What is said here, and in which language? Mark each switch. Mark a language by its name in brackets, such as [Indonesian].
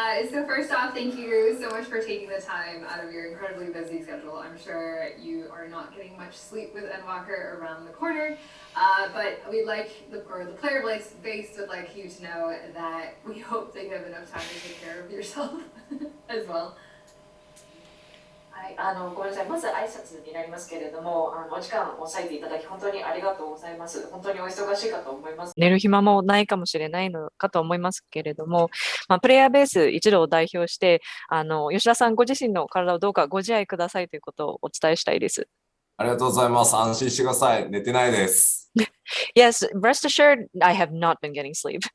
[English] So first off, thank you so much for taking the time out of your incredibly busy schedule. I'm sure you are not getting much sleep with Endwalker around the corner, but we'd like, the player base would like you to know that we hope that you have enough time to take care of yourself as well. [Japanese] はい、ごめんなさい。まず挨拶になりますけれども、お時間を割いていただき本当にありがとうございます。本当にお忙しいかと思います。寝る暇もないかもしれないのかと思いますけれども、プレイヤーベース一度を代表して、吉田さんご自身の体をどうかご自愛くださいということをお伝えしたいです。ありがとうございます。安心してください。寝てないです。 [English] Yes, rest assured, I have not been getting sleep.